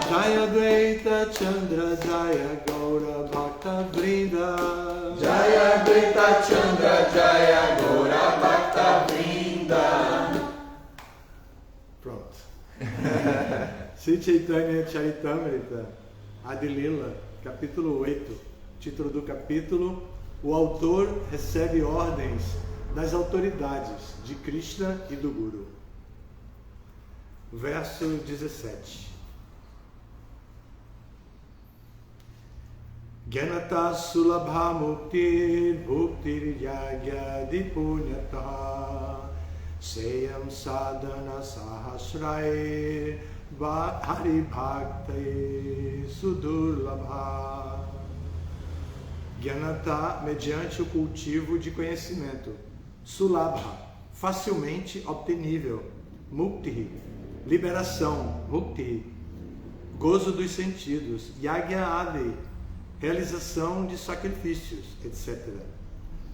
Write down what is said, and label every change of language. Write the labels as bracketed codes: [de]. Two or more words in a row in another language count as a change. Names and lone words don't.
[sa] Jaya Dvaita Chandra Jaya Gaura Bhakta Vrinda. Jaya Dvaita Chandra Jaya Gaura Bhakta Vrinda. [pt] Pronto. Sri Chaitanya Charitamrita, Adilila, capítulo 8. Título do capítulo: o autor recebe ordens das autoridades de Krishna e do Guru. Verso 17. [sa] Gyanata sulabha muktir bhuktir yagyadi punyata seyam sadhana sahasraye hari bhakti sudurlabha. [pt] Gyanata, mediante o cultivo de conhecimento. Sulabha, facilmente obtenível. Mukti, liberação. Mukti, gozo dos sentidos. [sa] Yagya adi, [pt] realização de sacrifícios, etc.